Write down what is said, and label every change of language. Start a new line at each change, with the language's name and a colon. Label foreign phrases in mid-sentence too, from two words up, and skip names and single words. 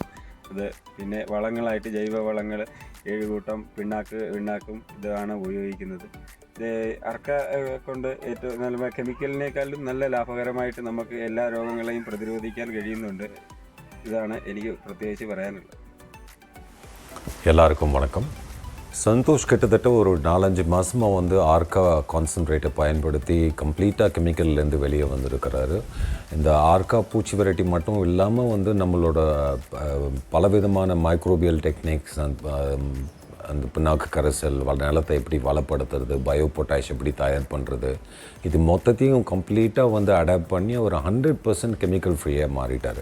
Malayalam: പിന്നെ വളങ്ങളായിട്ട് ജൈവ വളങ്ങൾ 7 കൂട്ടം പിണ്ണാക്കും ഇതാണ് ഉപയോഗിക്കുന്നത്. അർക്ക കൊണ്ട് ഏറ്റവും നല്ല കെമിക്കലിനേക്കാളും നല്ല ലാഭകരമായിട്ട് നമുക്ക് എല്ലാ രോഗങ്ങളെയും പ്രതിരോധിക്കാൻ കഴിയുന്നുണ്ട്. ഇതാണ് എനിക്ക് പ്രത്യേകിച്ച് പറയാനുള്ളത്.
Tamil: எல்லாருக்கும் வணக்கம். சந்தோஷ் கிட்டத்தட்ட ஒரு 4-5 மாதமாக வந்து ஆர்கா கான்சன்ட்ரேட்டை பயன்படுத்தி கம்ப்ளீட்டாக கெமிக்கல்லேருந்து வெளியே வந்திருக்கிறாரு. இந்த ஆர்கா பூச்சி வெரைட்டி மட்டும் இல்லாமல் வந்து நம்மளோட பலவிதமான
English: microbial techniques,
Tamil: அந்த பின்னாக்கு கரைசல், நிலத்தை எப்படி வளப்படுத்துறது,
English: bio potash
Tamil: எப்படி தயார் பண்ணுறது, இது மொத்தத்தையும் கம்ப்ளீட்டாக வந்து அடாப்ட் பண்ணி அவர் 100%
English: chemical free
Tamil: மாறிட்டார்.